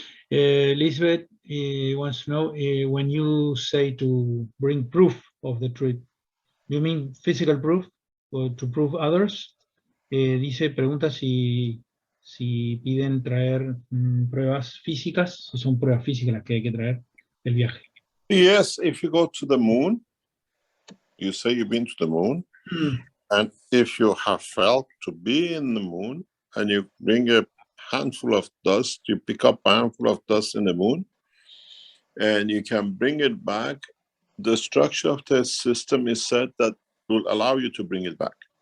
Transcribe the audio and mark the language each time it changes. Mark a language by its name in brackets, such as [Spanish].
[English] Elizabeth wants to know, when you say to bring proof of the trip, you mean physical proof or to prove others? [Spanish] Pregunta si piden traer pruebas físicas, si son pruebas físicas las que hay que traer del viaje. [English] Yes, if you go to the moon, you say you've been to the moon, and if you have felt to be in the moon, and you bring a handful of dust, you pick up a handful of dust in the moon, and you can bring it back, the structure of the system is set that will allow you to bring it back.